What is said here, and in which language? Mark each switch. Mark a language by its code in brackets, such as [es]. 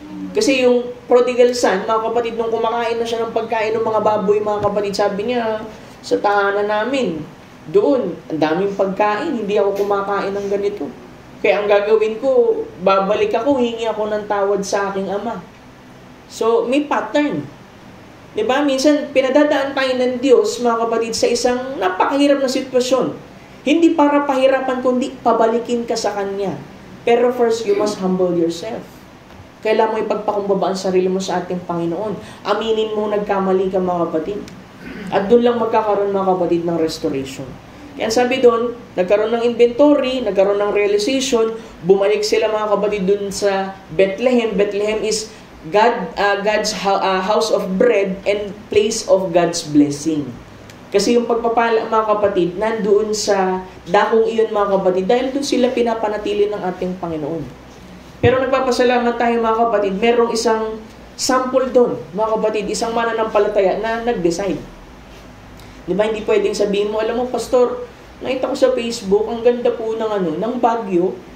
[tl] Kasi yung prodigal son, mga kapatid, nung kumakain na siya ng pagkain ng mga baboy, mga kapatid, sabi niya, sa tahanan namin, doon, ang daming pagkain, hindi ako kumakain ng ganito. Kaya ang gagawin ko, babalik ako, hingi ako ng tawad sa aking ama. So, may pattern. Diba? Minsan, pinadadaan tayo ng Diyos, mga kapatid, sa isang napakahirap na sitwasyon. Hindi para pahirapan, kundi pabalikin ka sa Kanya. [en] Pero first, you must humble yourself. [tl] Kailangan mo ipagpakumbaba ang sarili mo sa ating Panginoon. Aminin mo nagkamali ka mga kapatid. At doon lang magkakaroon mga kapatid ng restoration. Kaya sabi doon, nagkaroon ng inventory, nagkaroon ng realization, bumalik sila mga kapatid doon sa Bethlehem. [en] Bethlehem is God's house of bread and place of God's blessing. [tl] Kasi yung pagpapala mga kapatid, nandoon sa dakong iyon mga kapatid, dahil doon sila pinapanatili ng ating Panginoon. Pero nagpapasalamat tayo mga kapatid, merong isang sample doon, mga kapatid, isang mananampalataya na nag-decide. Di ba, hindi pwedeng sabihin mo, alam mo, Pastor, nakita ko sa Facebook, ang ganda po ng Baguio.